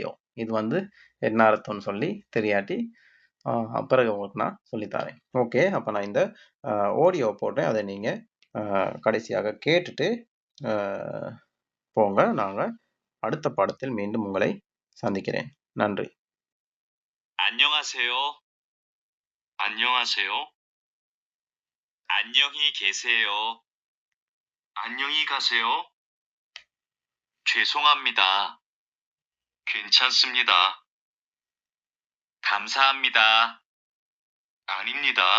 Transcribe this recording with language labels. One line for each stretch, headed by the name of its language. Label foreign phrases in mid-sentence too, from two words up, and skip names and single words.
Tamil: இது வந்து என்ன அர்த்தம்னு சொல்லி தெரியாட்டி பிறகு உங்களுக்கு நான் சொல்லித்தரேன். ஓகே. அப்போ நான் இந்த ஆடியோ போடுறேன். அதை நீங்கள் கடைசியாக கேட்டுட்டு போங்க. நாங்கள் அடுத்த பாடத்தில் மீண்டும் உங்களை சந்திக்கிறேன். நன்றி.
Korean: 안녕하세요. 안녕하세요. 안녕히 계세요. 안녕히 가세요. 죄송합니다. 괜찮습니다. 감사합니다. 아닙니다.